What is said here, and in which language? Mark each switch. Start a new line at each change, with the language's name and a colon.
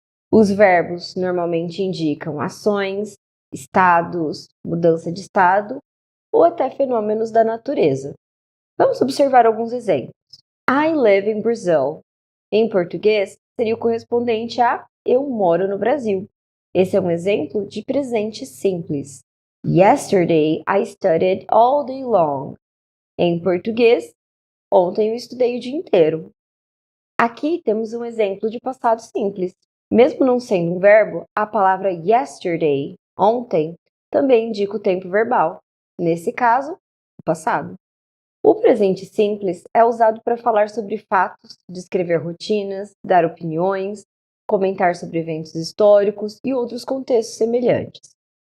Portuguese: Os verbos normalmente indicam ações, estados, mudança de estado ou até fenômenos da natureza. Vamos observar alguns exemplos.
English: I live in Brazil.
Portuguese: Em português, seria o correspondente a eu moro no Brasil. Esse é um exemplo de presente simples.
English: Yesterday, I studied all day long.
Portuguese: Em português, ontem eu estudei o dia inteiro. Aqui temos um exemplo de passado simples. Mesmo não sendo um verbo, a palavra yesterday, ontem, também indica o tempo verbal. Nesse caso, o passado. O presente simples é usado para falar sobre fatos, descrever rotinas, dar opiniões, comentar sobre eventos históricos e outros contextos semelhantes.